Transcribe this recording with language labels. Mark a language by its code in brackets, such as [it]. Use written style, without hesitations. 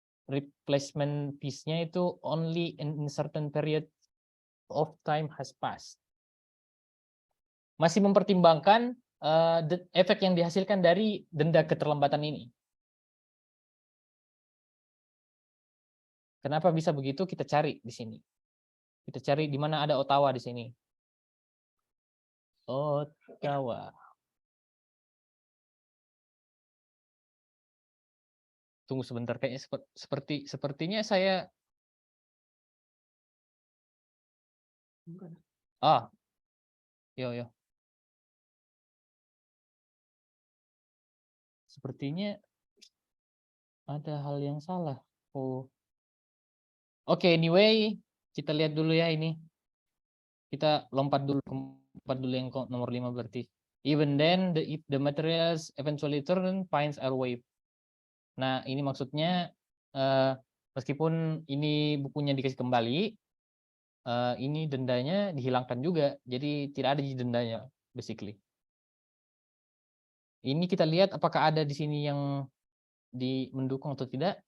[en] replacement piece-nya itu only in certain period of time has passed. [id] Masih mempertimbangkan efek yang dihasilkan dari denda keterlambatan ini. Kenapa bisa begitu? Kita cari di sini. Kita cari di mana ada Ottawa di sini. Ottawa. Tunggu sebentar, kayaknya sepertinya saya. Yo. Sepertinya ada hal yang salah. Oke, anyway, kita lihat dulu ya ini. Kita lompat dulu yang nomor 5 berarti. [en] Even then, if the materials eventually turn, fines are waived. [id] Nah, ini maksudnya meskipun ini bukunya dikasih kembali, ini dendanya dihilangkan juga. Jadi tidak ada dendanya, basically. Ini kita lihat apakah ada di sini yang mendukung atau tidak.